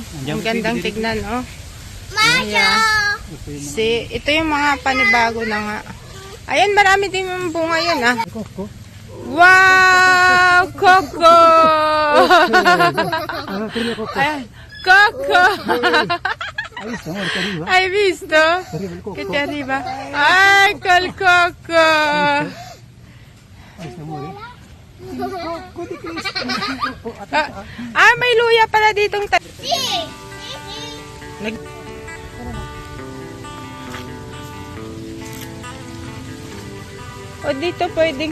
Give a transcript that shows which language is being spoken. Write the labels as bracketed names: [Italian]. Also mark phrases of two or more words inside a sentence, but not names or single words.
[Filipino] Ang gandang tignan Ayan. Ito yung mga panibago na nga. Ayan, marami din yung bunga yun Coco. Wow! Coco! Ayan. Coco! [Italian] Hai visto? Che ti arriva? Ay, col coco! [Filipino] May luya pala ditong dito pwedeng